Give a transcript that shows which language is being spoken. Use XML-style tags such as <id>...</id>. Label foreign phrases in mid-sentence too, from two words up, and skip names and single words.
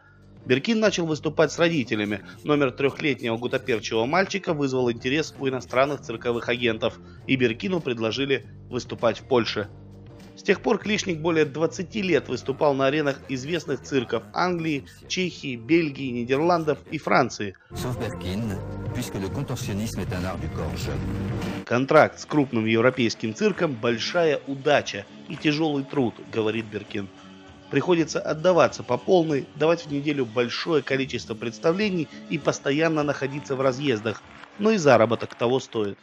<ru>Беркин начал выступать с родителями. Номер 3-летнего гутоперчивого мальчика вызвал интерес у иностранных цирковых агентов, и Беркину предложили выступать в Польше. С тех пор клишник более 20 лет выступал на аренах известных цирков Англии, Чехии, Бельгии, Нидерландов и Франции.</ru> <fr>Sauf Berkin, puisque le contorsionnisme est un art du corps jeune.</fr> <ru>Контракт с крупным европейским цирком – большая удача и тяжелый труд, говорит Беркин. Приходится отдаваться по полной, давать в неделю большое количество представлений и постоянно находиться в разъездах, но и заработок того стоит.</ru>